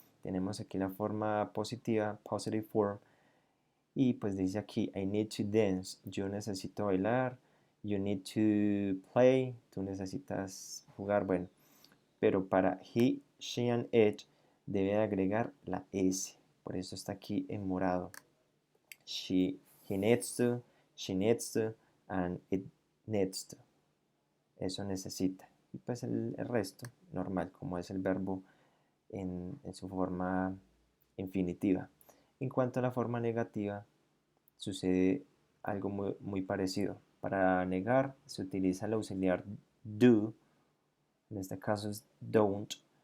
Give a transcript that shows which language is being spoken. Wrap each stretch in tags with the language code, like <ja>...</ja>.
<es>tenemos aquí la forma positiva,</es> <en>positive form,</en> <es>y pues dice aquí,</es> <en>I need to dance,</en> <es>yo necesito bailar,</es> <en>you need to play,</en> <es>tú necesitas jugar, bueno, pero para</es> <en>he, she and it</en> <es>debe agregar la S, por eso está aquí en morado.</es> <en>He needs to, she needs to, and it needs to.</en> <es>Eso necesita. Y pues el resto, normal, como es el verbo en su forma infinitiva. En cuanto a la forma negativa, sucede algo muy parecido. Para negar se utiliza el auxiliar do, en este caso es don't.</es>